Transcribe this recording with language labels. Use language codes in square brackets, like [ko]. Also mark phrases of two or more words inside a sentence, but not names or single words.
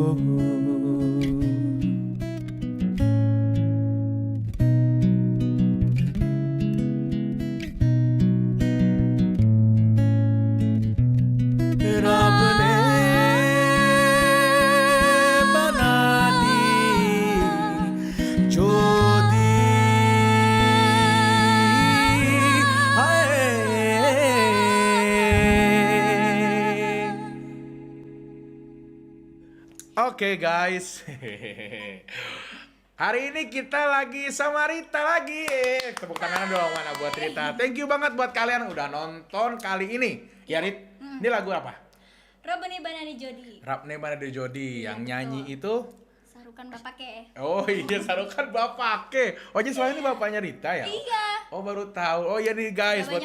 [hi] रब ने बना दी जो दी, [id] Oke guys, hari ini kita lagi sama Rita lagi. Tepuk tangan dong mana buat Rita. [en] Thank you [id] banget buat kalian udah nonton kali ini. Ya Rit, ini lagu apa? Robani Banani Jodi. Rabne Banani Jodi. Yang nyanyi itu Sarukan Bapake. oh iya, Sarukan Bapake. Oh jadi soalnya ini bapaknya Rita ya? Iya. Oh baru tahu. Oh iya nih guys, buat